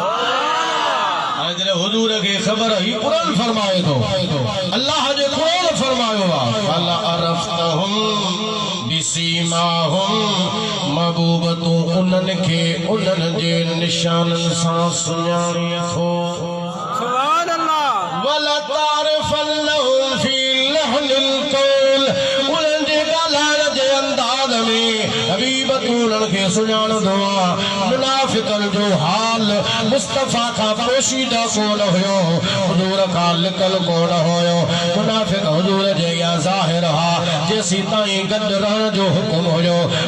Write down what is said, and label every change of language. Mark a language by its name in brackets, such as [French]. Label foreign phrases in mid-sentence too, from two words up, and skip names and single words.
[Sindhi] हुजूर खे ख़बर ही कुरान फरमाए थो, अल्लाह जे कुरान फरमायो आहे [Arabic] فلعرفتهم بسيماهم, [Sindhi] महबूब तूं उन्हनि खे उन्हनि जे निशाननि सां सुञाणी थो। [Arabic] سبحان الله. ولتعرفنهم في لحن القول, [Sindhi] उन्हनि जे ॻाल्हाइण जे अंदाज़ में हबीब तूं उन्हनि खे सुञाणंदो आहे। मुनाफिकन जो हाल मुस्तफा खां पोशीदा कोन हुयो, हुजूर खां लिकल कोन हुयो। मुनाफिक हुजूर जे अॻियां ज़ाहिर हा, जेसी ताईं गॾु रहण जो हुकुम हुयो।